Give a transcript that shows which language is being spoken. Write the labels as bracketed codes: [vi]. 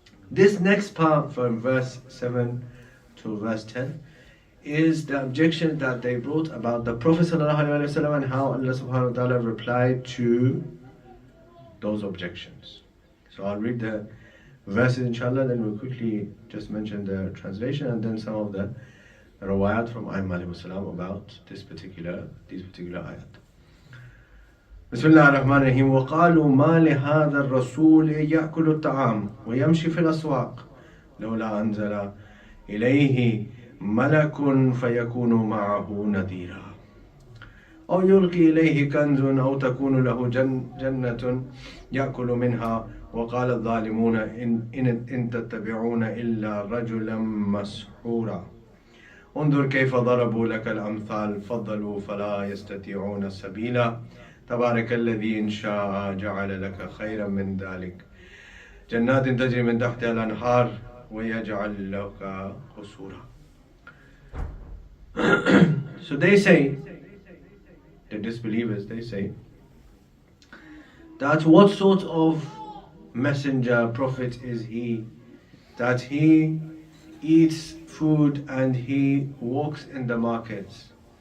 [en] This next part from verse 7 to verse 10 is the objection that they brought about the Prophet ﷺ and how Allah subhanahu wa ta'ala replied to those objections. So I'll read the verses inshallah, then we'll quickly just mention the translation and then some of the rawayat from Qaim alayhi salam about these particular ayat. [ar] بسم الله الرحمن الرحيم وقالوا ما لهذا الرسول يأكل الطعام ويمشي في الأسواق لولا أنزل إليه ملك فيكون معه نذيرا أو يلقي إليه كنز أو تكون له جنة يأكل منها وقال الظالمون إن تتبعون إلا رجلا مسحورا انظر كيف ضربوا لك الأمثال فضلوا فلا يستطيعون سبيلا تبارك الذي إن شاء جعل لك خيرا من ذلك جنات تجري من تحتها الأنهار ويجعل لك قصورا. [en] So they say, the disbelievers, they say that what sort of messenger, prophet is he, that he eats food and he walks in the markets?